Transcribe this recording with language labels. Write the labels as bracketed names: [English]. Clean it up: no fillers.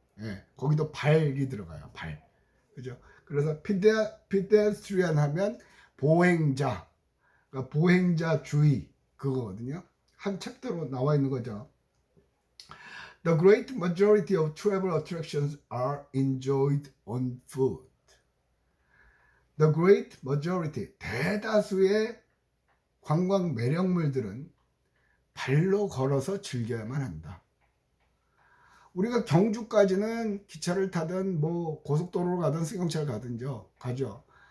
[Korean] 예, 거기도 발이 들어가요. 발. 그죠? 그래서 pedestrian 하면 보행자. 그러니까 보행자 주의 그거거든요. 한 챕터로 나와 있는 거죠. [English] The great majority of travel attractions are enjoyed on foot. The great majority, [Korean] 대다수의 관광 매력물들은 발로 걸어서 즐겨야만 한다. 우리가 경주까지는 기차를 타든 뭐 고속도로로 가든 승용차를 가든죠. 가죠.